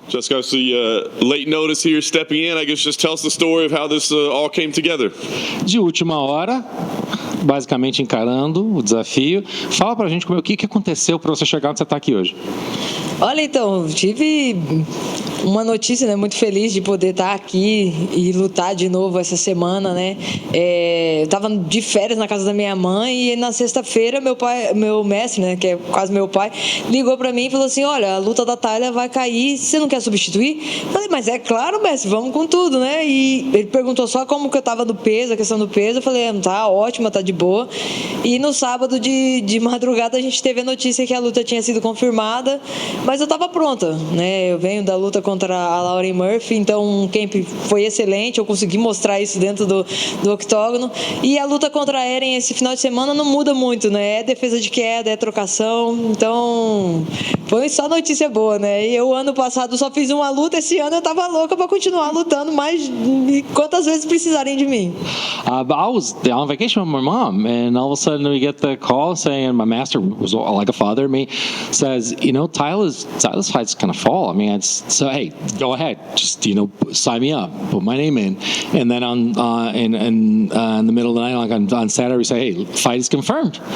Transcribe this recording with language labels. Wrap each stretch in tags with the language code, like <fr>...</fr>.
<en>Jessica, obviously, late notice here, stepping in. I guess just tell us the story of how this all came together.</en> <pt>De última hora, basicamente encarando o desafio. Fala pra gente o que aconteceu para você chegar onde você está aqui hoje. Olha, então, tive uma notícia, né, muito feliz de poder estar aqui e lutar de novo essa semana, né? Eu estava de férias na casa da minha mãe e na sexta-feira meu mestre, né, que é quase meu pai, ligou para mim e falou assim: olha, a luta da Thaila vai cair, você não quer substituir? Falei, mas é claro, mestre, vamos com tudo, né? E ele perguntou só como que eu estava do peso, a questão do peso. Eu falei, tá ótima, tá de boa. E no sábado de madrugada a gente teve a notícia que a luta tinha sido confirmada, mas eu estava pronta, né? Eu venho da luta contra a Lauren Murphy, então o camp foi excelente, eu consegui mostrar isso dentro do octógono. E a luta contra a Erin esse final de semana não muda muito, né? É defesa de queda, é trocação, então foi só notícia boa, né? E eu ano passado só fiz uma luta, esse ano eu tava louca para continuar lutando mais quantas vezes precisarem de mim.</pt> <en>I was on vacation with my mom, and all of a sudden we get the call saying, my master was like a father to me, says, Tyler's fight's gonna fall. I mean, so hey, go ahead, just sign me up, put my name in, and then in the middle of the night, like on Saturday, we say, hey, fight is confirmed.</en>